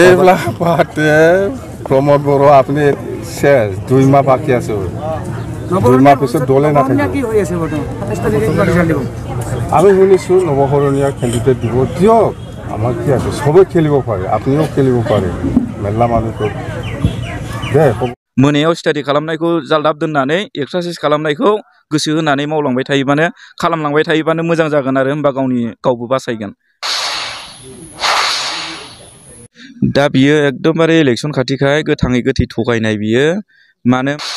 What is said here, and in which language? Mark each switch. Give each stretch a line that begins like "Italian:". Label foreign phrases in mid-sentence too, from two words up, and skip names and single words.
Assamese: এইবিলাক পাতে প্ৰমোদ বৰ আপুনি শেষ 2 মাহ বাকী আছে 2 মাহ পিছত দলে নাথাকে কি হৈ আছে বৰ্তমান 27 তাৰিখে ৰিজাল্ট দিব আমি শুনিছোঁ নৱসৰণীয়া কেণ্ডিডেট দিব দিয়ক আমাৰ কি আছে সবে খেলিব পাৰে আপুনিও খেলিব পাৰে মেলা মানুহটো দে
Bodo: मोनायाव स्टाडि खालामनायखौ जालदाब दोननानै एक्सारसाइज खालामनायखौ गोसो होनानै मावलांबाय थायोबानो खालामलांबाय थायोबानो मोजां जागोन आरो होमबा गावबो बासायगोन दा बियो एकदमबारे इलेक्शन खाथिखाय गोथाङै गोथै थगायनाय बियो मानो